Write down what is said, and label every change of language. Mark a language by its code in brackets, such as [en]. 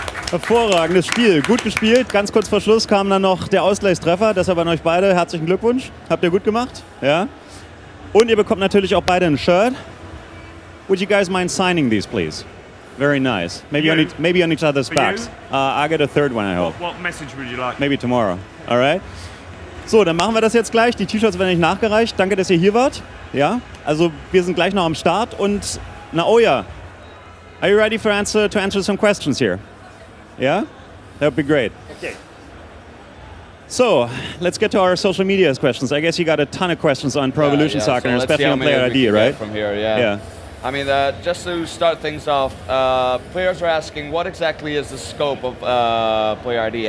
[de] Hervorragendes Spiel, gut gespielt. Ganz kurz vor Schluss kam dann noch der Ausgleichstreffer. Deshalb an euch beide herzlichen Glückwunsch. Habt ihr gut gemacht. Ja. Und ihr bekommt natürlich auch beide ein Shirt. [en] Would you guys mind signing these, please? Very nice. Maybe on each other's For backs. I get a third one, I hope. What message would you like? Maybe tomorrow. All right. [de] So, dann machen wir das jetzt gleich. Die T-Shirts werden nicht nachgereicht. Danke, dass ihr hier wart. Ja. Also wir sind gleich noch am Start und Naoya, [en] are you ready to answer some questions here? Yeah? That would be great. Okay. So, let's get to our social media questions. I guess you got a ton of questions on Pro Evolution Soccer, so especially on Player ID, right? From here, yeah. Yeah. I mean, just to start things off, players are asking what exactly is the scope of Player ID?